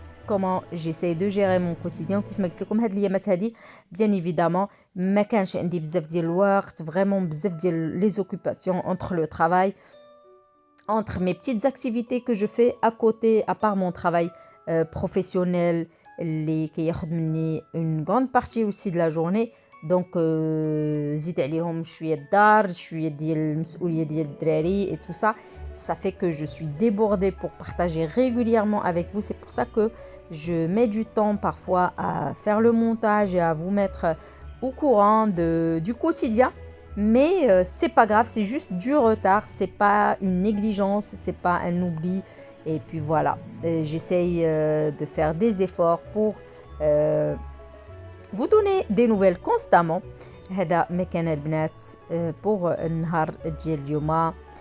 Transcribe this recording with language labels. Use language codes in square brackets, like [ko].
[fr] Comment j'essaie de gérer mon quotidien. [ar] كيف ما قلت لكم هاد الايامات هادي [fr] bien évidemment [ar] ما كانش عندي بزاف ديال الوقت, [fr] vraiment [ar] بزاف ديال [fr] les occupations entre le travail, entre mes petites activités que je fais à côté, à part mon travail professionnel [ar] اللي كياخذ مني [fr] une grande partie aussi de la journée. Donc [ar] زيد عليهم شويه الدار, شويه ديال المسؤوليه ديال الدراري [fr] et tout ça. Ça fait que je suis débordée pour partager régulièrement avec vous. C'est pour ça que je mets du temps parfois à faire le montage et à vous mettre au courant du quotidien. Mais c'est pas grave, c'est juste du retard. C'est pas une négligence, c'est pas un oubli. Et puis voilà, j'essaye de faire des efforts pour vous donner des nouvelles constamment. [ar] هذا ما كان البنات [fr] pour [ar] النهار ديال اليوم.